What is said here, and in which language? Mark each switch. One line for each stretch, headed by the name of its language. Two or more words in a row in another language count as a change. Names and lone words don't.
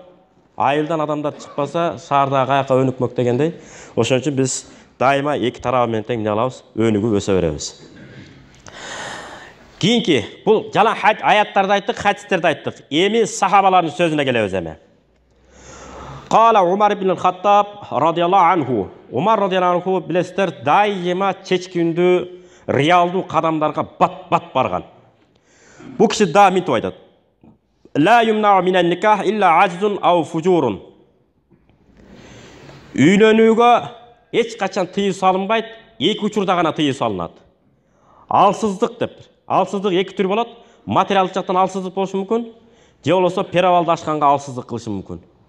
Kyrgyz: Айылдан адамдар чыкпаса, шаарда каяка өнүкмөк дегендей. Ошон үчүн биз дайыма эки тарабы менен тең эмне кылабыз? Өнүгүп өсө беребиз. Кийинки, бул жалаң аяттарды айттык, хадистерди айттык. Эми сахабалардын сөзүнө келебиз эми.
Arabic: قال عمر بن الخطاب رضي الله عنه.
Kyrgyz: Умар
Arabic: رضي الله عنه
Kyrgyz: билесиздер, дайыма чечкиндүү, реалдуу кадамдарга бат-бат барган. Бул киши да мынтип айтат.
Arabic: لا يمنع من النكاح إلا عجز أو فجور.
Kyrgyz: Үйлөнүүгө эч качан тыюу салынбайт, эки учурда гана тыюу салынат. Алсыздык деп. Алсыздык эки түр болот. Материалдык жактан алсыздык болушу мүмкүн, же болбосо перабалды ашканга алсыздык кылышы мүмкүн.